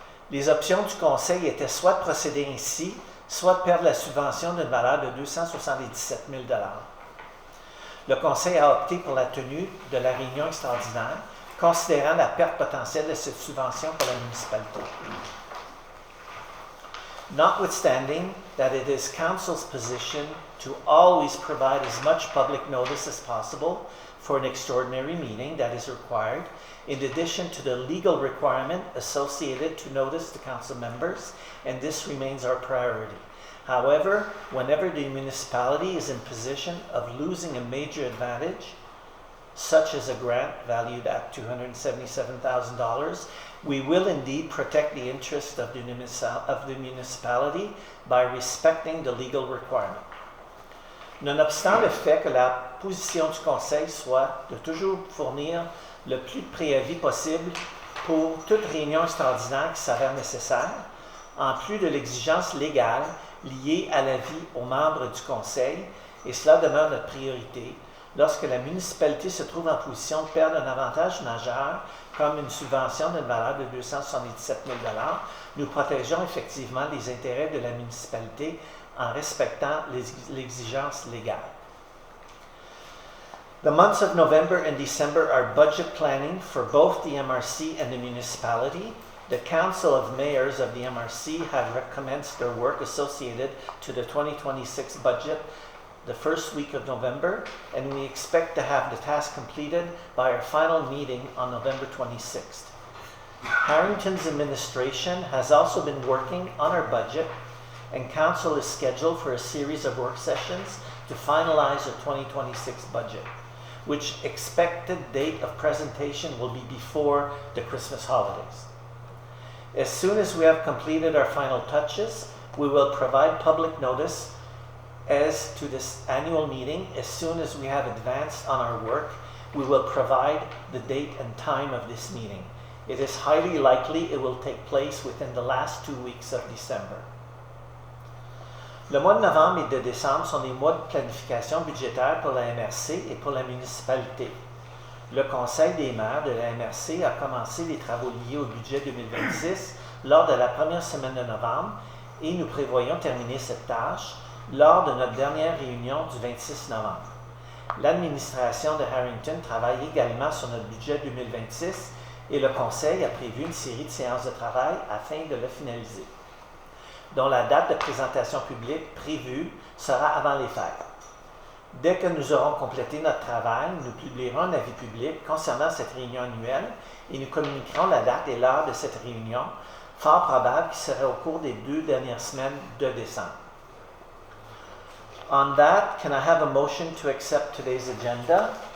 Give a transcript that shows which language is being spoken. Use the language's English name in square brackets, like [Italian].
[French] Les options du Conseil étaient soit de procéder ainsi, soit de perdre la subvention d'une valeur de 277 000 $. Le Conseil a opté pour la tenue de la réunion extraordinaire, considérant la perte potentielle de cette subvention pour la municipalité. [English] Notwithstanding that it is Council's position to always provide as much public notice as possible for an extraordinary meeting that is required, in addition to the legal requirement associated to notice to Council members, and this remains our priority. However, whenever the municipality is in position of losing a major advantage, such as a grant valued at $277,000, we will indeed protect the interest of the municipality by respecting the legal requirement. [French] Nonobstant le fait que la position du Conseil soit de toujours fournir le plus de préavis possible pour toute réunion extraordinaire qui s'avère nécessaire, en plus de l'exigence légale liée à l'avis aux membres du Conseil, et cela demeure notre priorité, lorsque la municipalité se trouve en position de perdre un avantage majeur, comme une subvention d'une valeur de 277 000 $, nous protégeons effectivement les intérêts de la municipalité en respectant l'exigence légale. [English] The months of November and December are budget planning for both the MRC and the municipality. The Council of Mayors of the MRC have recommenced their work associated to the 2026 budget the first week of November, and we expect to have the task completed by our final meeting on November 26th. Harrington's administration has also been working on our budget, and Council is scheduled for a series of work sessions to finalize the 2026 budget, which expected date of presentation will be before the Christmas holidays. As soon as we have completed our final touches, we will provide public notice as to this annual meeting. As soon as we have advanced on our work, we will provide the date and time of this meeting. It is highly likely it will take place within the last 2 weeks of December. [French] Le mois de novembre et de décembre sont des mois de planification budgétaire pour la MRC et pour la municipalité. Le Conseil des maires de la MRC a commencé les travaux liés au budget 2026 lors de la première semaine de novembre et nous prévoyons terminer cette tâche lors de notre dernière réunion du 26 novembre. L'administration de Harrington travaille également sur notre budget 2026 et le Conseil a prévu une série de séances de travail afin de le finaliser, dont la date de présentation publique prévue sera avant les fêtes. Dès que nous aurons complété notre travail, nous publierons un avis public concernant cette réunion annuelle et nous communiquerons la date et l'heure de cette réunion, fort probable qui serait au cours des 2 dernières semaines de décembre. [English] On that, can I have a motion to accept today's agenda?